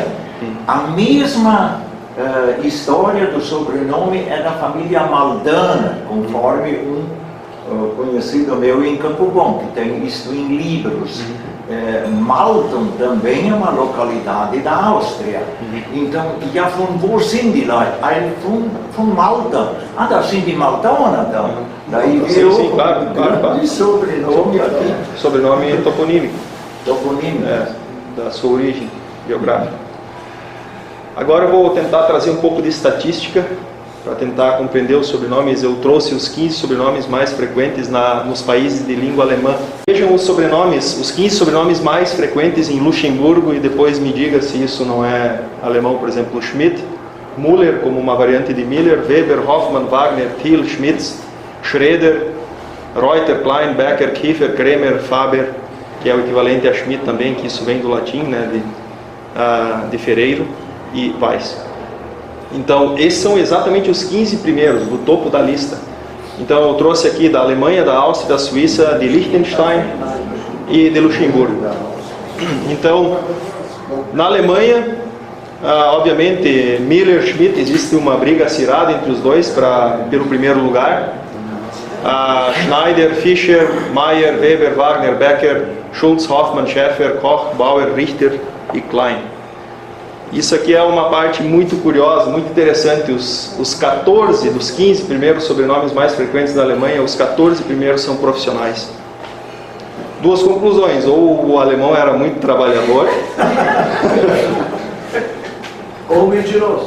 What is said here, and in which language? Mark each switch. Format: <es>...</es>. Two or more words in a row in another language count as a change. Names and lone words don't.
<pt>A mesma história do sobrenome é da família Maldana, conforme um conhecido meu em Campo Bom, que tem isto em livros. Malton também é uma localidade da Áustria. Então,</pt> <de>ja von wo sind die Leute? Von Malta. Da sind die Maltaner da.</de> <pt>Daí virou claro. sobrenome aqui. Sobrenome toponímico. Toponímico. Da sua origem geográfica. Agora eu vou tentar trazer um pouco de estatística para tentar compreender os sobrenomes. Eu trouxe os 15 sobrenomes mais frequentes nos países de língua alemã. Vejam os sobrenomes, os 15 sobrenomes mais frequentes em Luxemburgo e depois me diga se isso não é alemão. Por exemplo, Schmidt, Müller como uma variante de Miller, Weber, Hoffmann, Wagner, Thiel, Schmitz, Schroeder, Reuter, Klein, Becker, Kiefer, Kremer, Faber, que é o equivalente a Schmidt também, que isso vem do latim, né, de ferreiro, e Weiss. Então, esses são exatamente os 15 primeiros, do topo da lista. Então, eu trouxe aqui da Alemanha, da Áustria, da Suíça, de Liechtenstein e de Luxemburgo. Então, na Alemanha, obviamente, Miller e Schmidt, existe uma briga acirrada entre os dois pelo primeiro lugar. Schneider, Fischer, Mayer, Weber, Wagner, Becker, Schulz, Hoffmann, Schäfer, Koch, Bauer, Richter e Klein. Isso aqui é uma parte muito curiosa, muito interessante. Os 14 dos 15 primeiros sobrenomes mais frequentes na Alemanha, os 14 primeiros são profissionais. Duas conclusões: ou o alemão era muito trabalhador, ou mentiroso.</pt>